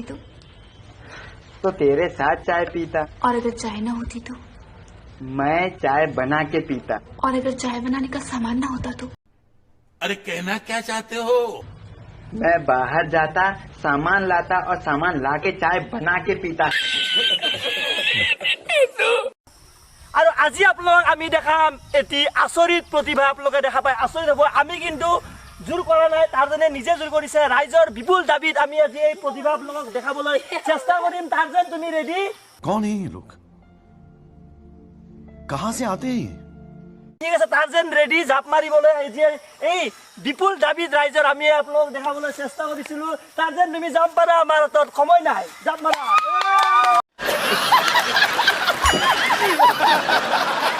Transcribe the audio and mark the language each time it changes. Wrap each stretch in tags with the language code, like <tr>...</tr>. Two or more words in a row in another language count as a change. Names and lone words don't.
<hi>तो तेरे साथ चाय पीता। और अगर चाय ना होती तो? मैं चाय बना के पीता। और अगर चाय बनाने का सामान ना होता तो? अरे कहना क्या चाहते हो? मैं बाहर जाता, सामान लाता और सामान लाके चाय बना के पीता।</hi> <as>আৰু আজি আপোনালোক আমি দেখাম এটি আচৰিত প্ৰতিভা আপোনালোকে দেখা পায় আচৰিত হ'ব আমি কিন্তু জোৰ কৰা নাই তাৰজনে নিজে জোৰ কৰিছে ৰাইজৰ বিপুল দাবীত আমি আজি এই প্ৰতিভা আপোনালোকক দেখাবলৈ চেষ্টা কৰিম তাৰজন তুমি ৰেডি</as> <hi>कौन है ये लोग कहां से आते हैं</hi> <as>ঠিক আছে তাৰজন ৰেডি জাপ মাৰিবলৈ আজি এই বিপুল দাবীত ৰাইজৰ আমি আপোনালোকক দেখাবলৈ চেষ্টা কৰিছিলো তাৰজন তুমি জাপ মাৰা আমাৰ হাতত সময় নাই জাপ মাৰা</as>